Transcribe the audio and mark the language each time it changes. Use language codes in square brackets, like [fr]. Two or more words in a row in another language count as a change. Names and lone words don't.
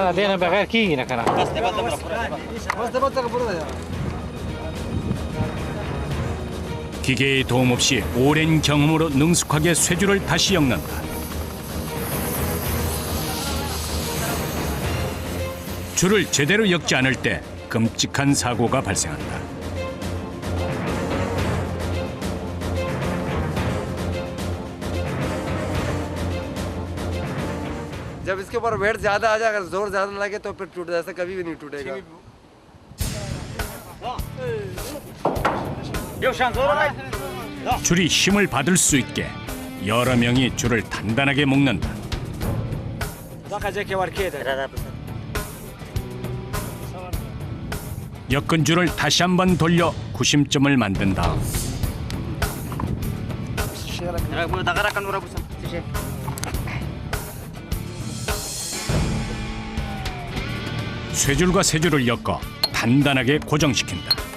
[ko] 기계의 도움 없이 오랜 경험으로 능숙하게 쇠줄을 다시 엮는다. 줄을 제대로 엮지 않을 때 끔찍한 사고가 발생한다. [ur] جب اس کے اوپر ویٹ زیادہ آ جائے اگر زور زیادہ لگے تو پھر ٹوٹ ایسا کبھی بھی نہیں ٹوٹے گا [ko] 줄이 힘을 받을 수 있게 여러 명이 줄을 단단하게 묶는다. 엮은 줄을 다시 한번 돌려 구심점을 만든 다음 쇠줄과 쇠줄을 엮어 단단하게 고정시킨다.